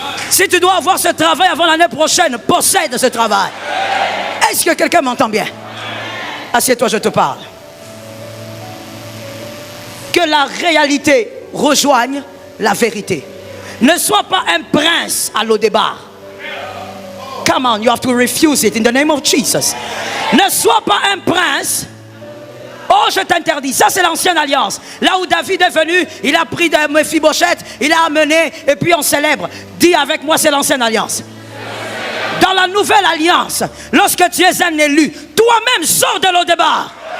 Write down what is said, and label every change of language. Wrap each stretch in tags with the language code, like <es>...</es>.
<fr>Si tu dois avoir ce travail avant l'année prochaine, possède ce travail. Est-ce que quelqu'un m'entend bien? Assieds-toi, je te parle. Que la réalité rejoigne la vérité. Ne sois pas un prince à l'Odébar.</fr> <en>Come on, you have to refuse it in the name of Jesus.</en> <fr>Ne sois pas un prince. Oh, je t'interdis. Ça, c'est l'ancienne alliance. Là où David est venu, il a pris de Mephibosheth, il a amené, et puis on célèbre. Dis avec moi, c'est l'ancienne alliance. Dans la nouvelle alliance, lorsque tu es un élu, toi-même sors de l'Odébar.</fr>